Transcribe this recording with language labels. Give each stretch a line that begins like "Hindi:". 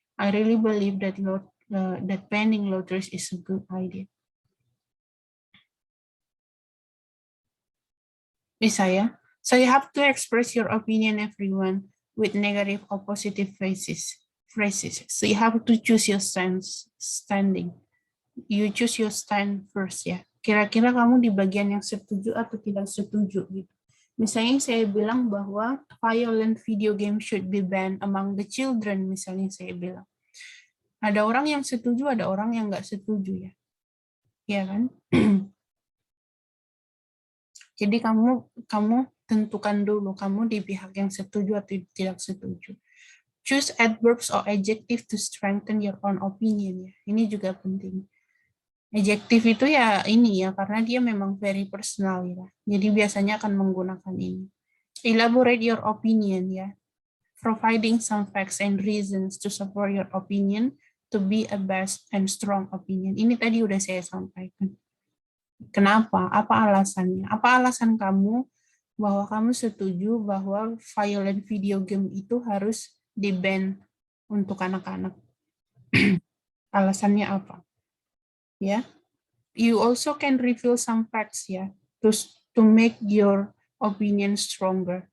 English: I really believe that that banning lotteries is a good idea.
Indonesian: Bisa ya?
English: So you have to express your opinion, everyone, with negative or positive phrases. So you have to choose your standing. You choose your stand first ya.
Indonesian: Kira-kira kamu di bagian yang setuju atau tidak setuju gitu. Misalnya saya bilang bahwa
English: violent video game should be banned among the children,
Indonesian: misalnya saya bilang. Ada orang yang setuju, ada orang yang nggak setuju ya. Iya kan? Jadi kamu tentukan dulu kamu di pihak yang setuju atau tidak setuju.
English: Choose adverbs or adjective to strengthen your own opinion ya.
Indonesian: Ini juga penting. Adjective itu ya ini ya karena dia memang
English: very personal
Indonesian: ya. Jadi biasanya akan menggunakan ini.
English: Elaborate your opinion ya. Providing some facts and reasons to support your opinion to be a best and strong opinion.
Indonesian: Ini tadi udah saya sampaikan. Kenapa? Apa alasannya? Apa alasan kamu bahwa kamu setuju bahwa violent video game itu harus di-ban untuk anak-anak? Alasannya apa? Ya.
English: You also can reveal some facts ya to make your opinion stronger.